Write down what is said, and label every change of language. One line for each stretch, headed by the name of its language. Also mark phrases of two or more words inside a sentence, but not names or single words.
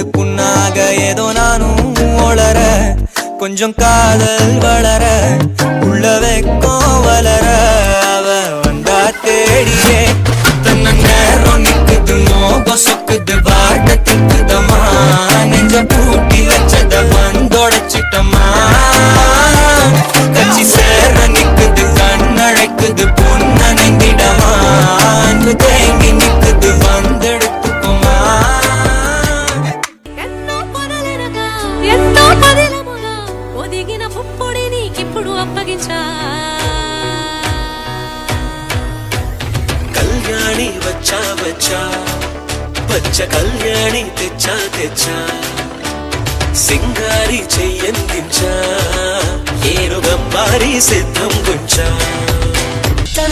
Tamil: புண்ணாக ஏதோ நானும் ஒளர, கொஞ்சம் காதல் வளர உள்ள வெக்கம் வளர, அவ வந்தா தேடியே தன்ன நேரம் நிக்குது, மோகம் சொக்குது, வாட்ட திக்குதம்மா, நெஞ்ச பூட்டி வச்சத வந்தொடைச்சிட்டம்மா, கச்சி சேர நிக்குது, கண்ணழைக்குது, பொன்னணைந்திடமா, அன்பு தேங்கி நிக்குது, வந்தெடுத்துக்குமா.
Telugu: ఎంతో పదిలముగా ఒదిగిన పుప్పొడి నీకిప్పుడు అప్పగించా, కళ్యాణి వచ్చా వచ్చా వచ్చ కళ్యాణి తెచ్చా తెచ్చా, సింగారి చెయ్యందించా, ఏనుగ మారి సిద్ధం గుంచా, तन